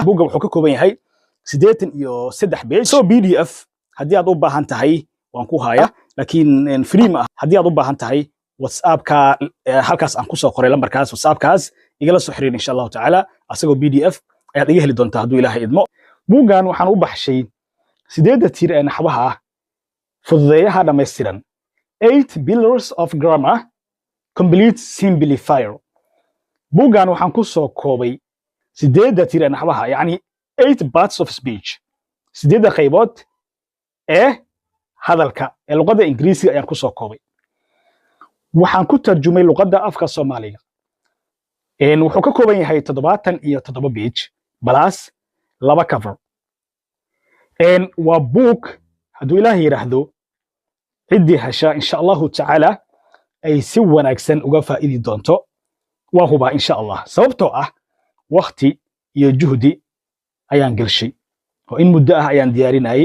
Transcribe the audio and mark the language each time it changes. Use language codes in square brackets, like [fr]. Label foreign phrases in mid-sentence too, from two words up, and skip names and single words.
[so] buuga wuxuu ka kooban yahay 83 page so PDF haddii aad u baahan tahay waan ku haya laakiin free ma haddii aad u baahan tahay WhatsApp-ka halkaas aan ku soo qoray lambarkaas WhatsApp-kaas igala soo xiriir [ar] insha Allah taala [so] asagoo PDF ayaad iga heli doontaa hadduu Ilaahay idmo. buugan waxaan u baxshay sideeda tiir ee naxwaha fududeeyaha dhameystiran [en] 8 pillars of grammar complete simplifier. [so] buugan waxaan ku soo koobay sideeda tiir ee naxwaha yani [en] 8 parts of speech [so] sideeda qaybood ee hadalka ee luqadda Ingiriisiga ayaan ku soo koobay. waxaan ku tarjumay luqadda afka Soomaaliga wuxuu ka kooban yahay 77 [en] page plus 2 cover. [so] waa book hadduu Ilaahay yiraahdo ciddii hasha [ar] insha Allah taala [so] ay si wanaagsan uga faa'iidi doonto waa huba [ar] insha Allah [so] sababtoo ah waqti iyo juhdi ayaan galshay oo in muddo ah ayaan diyaarinayay.